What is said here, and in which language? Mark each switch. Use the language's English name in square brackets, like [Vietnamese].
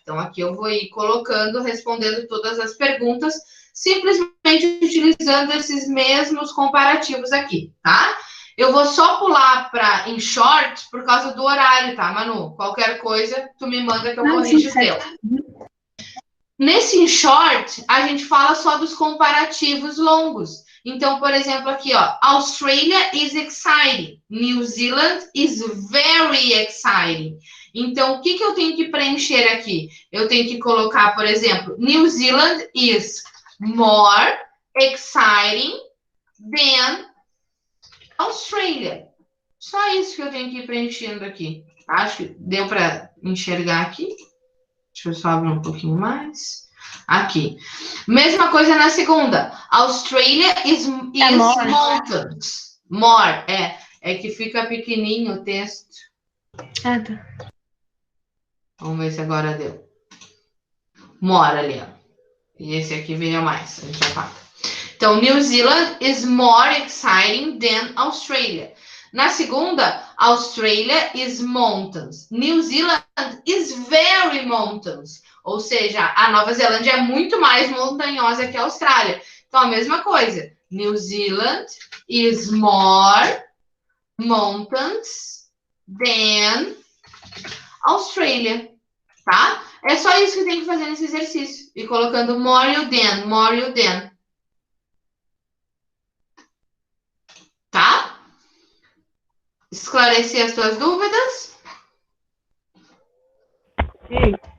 [Portuguese] Então, aqui eu vou ir colocando, respondendo todas as perguntas, simplesmente utilizando esses mesmos comparativos aqui, tá? Eu vou só pular para em short por causa do horário, tá, Manu? Qualquer coisa, tu me manda que eu corrijo o teu. Nesse in short, a gente fala só dos comparativos longos. Então, por exemplo, aqui, ó, [English] Australia is exciting. New Zealand is very exciting. [Portuguese] Então, o que eu tenho que preencher aqui? Eu tenho que colocar, por exemplo, [English] New Zealand is more exciting than Australia. [Portuguese] Só isso que eu tenho que ir preenchendo aqui. Acho que deu para enxergar aqui. Deixa eu só abrir um pouquinho mais. Aqui. Mesma coisa na segunda. [English] Australia is mountains. More. [Portuguese] É que fica pequenininho o texto. Ah, tá. Vamos ver se agora deu. More ali, ó. E esse aqui veio mais. A gente já fala. [English] Então, New Zealand is more exciting than Australia. [Portuguese] Na segunda, [English] Australia is mountains. New Zealand is very mountains. [Portuguese] Ou seja, a Nova Zelândia é muito mais montanhosa que a Austrália. Então, a mesma coisa. [English] New Zealand is more mountains than Australia. [Portuguese] Tá? É só isso que tem que fazer nesse exercício. E colocando more you than, more you than. Tá? Esclarecer as tuas dúvidas? Sim.